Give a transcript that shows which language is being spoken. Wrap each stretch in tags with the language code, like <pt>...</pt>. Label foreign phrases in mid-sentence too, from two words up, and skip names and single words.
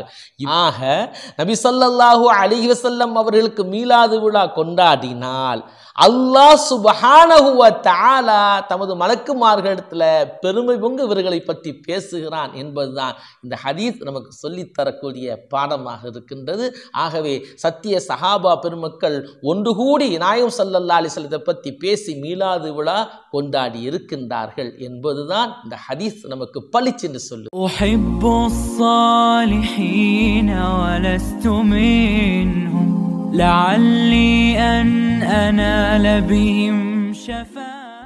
<ta>ஆக நபி</ta> <ar>صلى الله عليه وسلم</ar> <ta>அவர்களுக்கு மீலாது விழா கொண்டாடினால்</ta> <ar>الله سبحانه وتعالى</ar> <ta>தமது மலக்குமார்களிடத்துல பெருமை பொங்க இவர்களை பற்றி பேசுகிறான் என்பதுதான் இந்த ஹதீஸ் நமக்கு சொல்லித்தரக்கூடிய பாடமாக இருக்கின்றது. ஆகவே சத்திய சஹாபா பெருமக்கள் ஒன்று கூடி நாயகம்</ta> <ar>صلى الله عليه وسلم</ar> <ta>பற்றி பேசி மீலாது விழா கொண்டாடி இருக்கின்றார்கள் என்பதுதான் இந்த ஹதீஸ் நமக்கு பளிச்சென்று சொல்லும்.</ta> <ar>உஹிப்பு الصالحين ولست منهم لعلي أن أنال بهم شفاعة</ar>